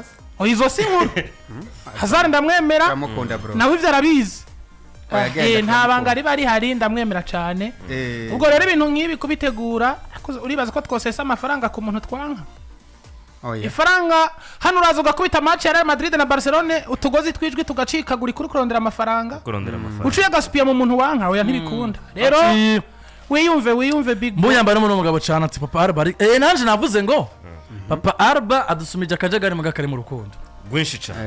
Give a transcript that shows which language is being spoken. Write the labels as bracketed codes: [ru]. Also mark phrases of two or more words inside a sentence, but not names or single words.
[rn] izo sinkuru hazara ndamwemera nawe ivyo arabizi nta banga riba rihari ndamwemera cyane ubwo rero ibintu nk'ibi kubitegura uribaza ko twosesa amafaranga ku muntu twanka oya ifaranga hano uraza ugakubita match ya Real Madrid na Barcelona utugozi twijwi tugacikagura kuri kurondera amafaranga uciye gasupiya mu muntu wanka oya ntibikunda rero wiyumve [en] big boy [rn] mbuyambara n'umugabo cyane ati papa Arba nanje navuze ngo papa Arba adusumije akajagari mu gakari mu rukundo gwinshi cyane